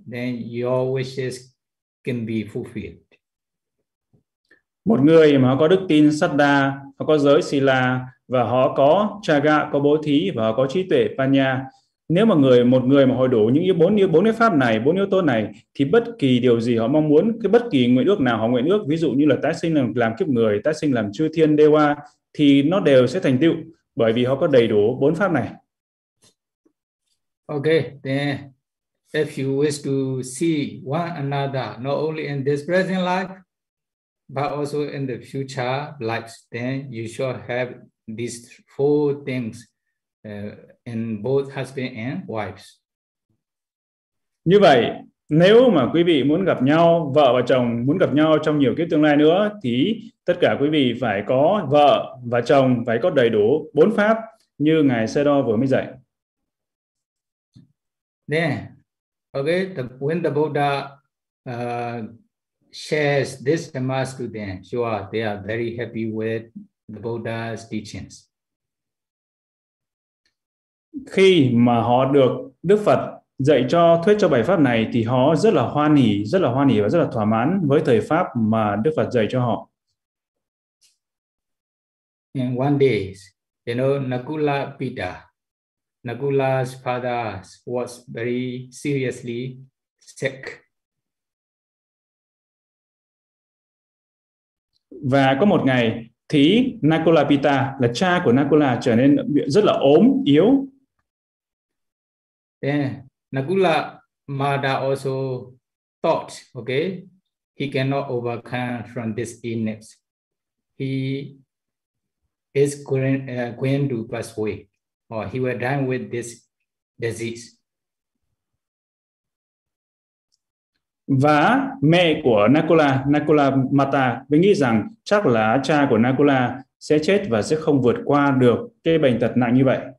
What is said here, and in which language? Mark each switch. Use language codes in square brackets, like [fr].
[en] Then your wishes can be fulfilled. [vi] Một người mà có đức tin Saddha, họ có giới Sila, và họ có Chaga, có bố thí, và họ có trí tuệ Panya, Nếu mà người một người mà hội đủ những bốn cái pháp này, bốn yếu tố này, thì bất kỳ điều gì họ mong muốn, cái bất kỳ nguyện ước nào họ nguyện ước, ví dụ như là tái sinh làm kiếp người, tái sinh làm chư thiên đewa, thì nó đều sẽ thành tựu bởi vì họ có đầy đủ bốn pháp này. [en] Okay, then if you wish to see one another, not only in this present life, but also in the future lives, then you shall have these four things in both husband and wives. [vi] Như vậy, nếu mà quý vị muốn gặp nhau, vợ và chồng muốn gặp nhau trong nhiều kiếp tương lai nữa, thì tất cả quý vị phải có vợ và chồng phải có đầy đủ bốn pháp như Ngài Sê-đo vừa mới dạy. [en] Then, okay, when the Buddha shares this Dhamma to them, sure, they are very happy with the Buddha's teachings. [vi] Khi mà họ được Đức Phật dạy cho thuyết cho bài pháp này thì họ rất là hoan hỉ và rất là thỏa mãn với thời pháp mà Đức Phật dạy cho họ. [en] In one day, you know, Nakula Pita, Nakula's father was very seriously sick. [vi] Và có một ngày thì Nakula Pita là cha của Nakula trở nên rất là ốm yếu. [en] Then Nakula mother also thought, okay, he cannot overcome from this illness. He is going to pass away, or he will die with this disease. [vi] Và mẹ của Nakula, Nakula Mata, mới nghĩ rằng chắc là cha của Nakula sẽ chết và sẽ không vượt qua được cái bệnh tật nặng như vậy.